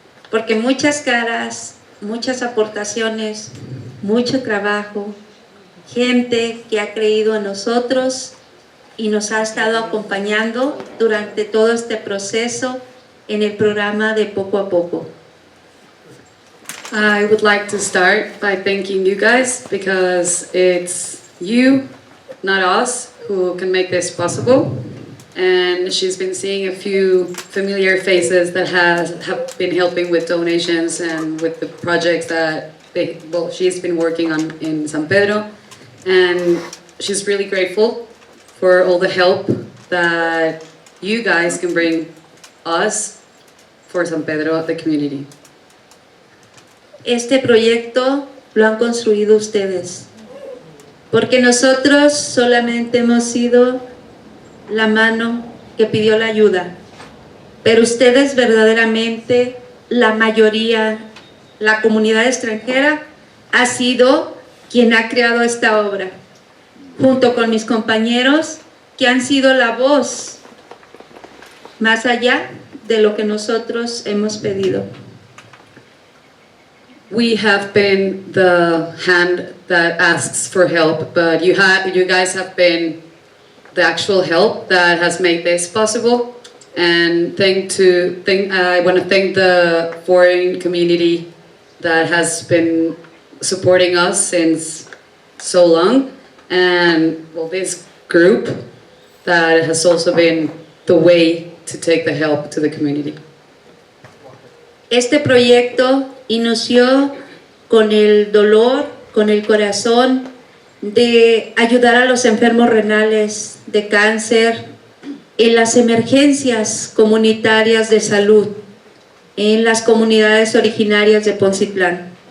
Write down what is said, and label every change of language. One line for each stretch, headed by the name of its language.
Spanish: Porque muchas caras, muchas aportaciones, mucho trabajo, gente que ha creído en nosotros y nos ha estado acompañando durante todo este proceso en el programa de Poco a Poco.
English: I would like to start by thanking you guys because it's you, not us, who can make this possible. And she's been seeing a few familiar faces that have been helping with donations and with the projects that she's been working on in San Pedro. And she's really grateful for all the help that you guys can bring us for San Pedro, the community.
Spanish: Este proyecto lo han construido ustedes, porque nosotros solamente hemos sido la mano que pidió la ayuda, pero ustedes verdaderamente, la mayoría, la comunidad extranjera, ha sido quien ha creado esta obra, junto con mis compañeros que han sido la voz más allá de lo que nosotros hemos pedido.
English: We have been the hand that asks for help, but you guys have been the actual help that has made this possible. And I want to thank the foreign community that has been supporting us since so long, and this group that has also been the way to take the help to the community.
Spanish: Este proyecto inició con el dolor, con el corazón de ayudar a los enfermos renales de cáncer en las emergencias comunitarias de salud en las comunidades originarias de Poncitlán.